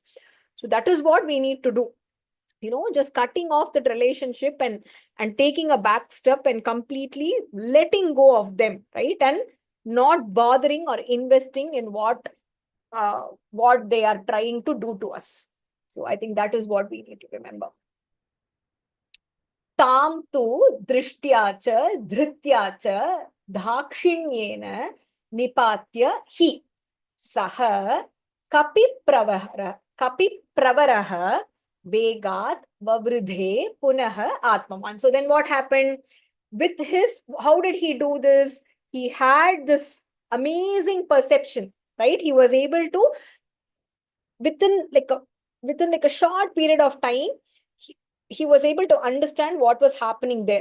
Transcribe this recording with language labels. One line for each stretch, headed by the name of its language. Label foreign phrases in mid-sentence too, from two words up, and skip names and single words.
English: So that is what we need to do. Just cutting off that relationship and taking a back step and completely letting go of them, right? And not bothering or investing in what they are trying to do to us. So I think that is what we need to remember.
Sanskrit: तं तु दृष्ट्या च धृत्या च दाक्षिण्येन निपात्य हि. स कपिप्रवरः वेगात् ववृधे पुनः आत्मानम्.
English: So then what happened? With his, how did he do this? He had this amazing perception, right? He was able to, within like a short period of time, he was able to understand what was happening there.